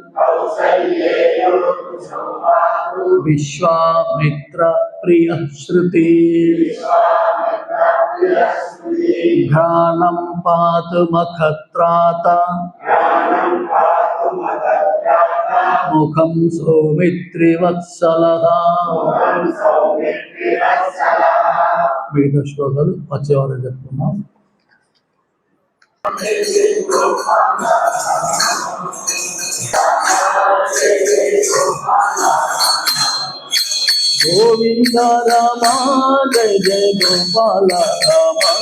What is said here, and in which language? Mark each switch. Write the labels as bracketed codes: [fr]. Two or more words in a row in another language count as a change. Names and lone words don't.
[sa] विश्वामित्र प्रियः श्रुति घ्राणं पातु मखत्राता मुखं सौमित्रिवत्सलः [te] మిగతా శ్లోకాలు వచ్చేవారు చెప్పుకున్నాం. [sa] గోవింద రామ జయ జయ గోపాల రామ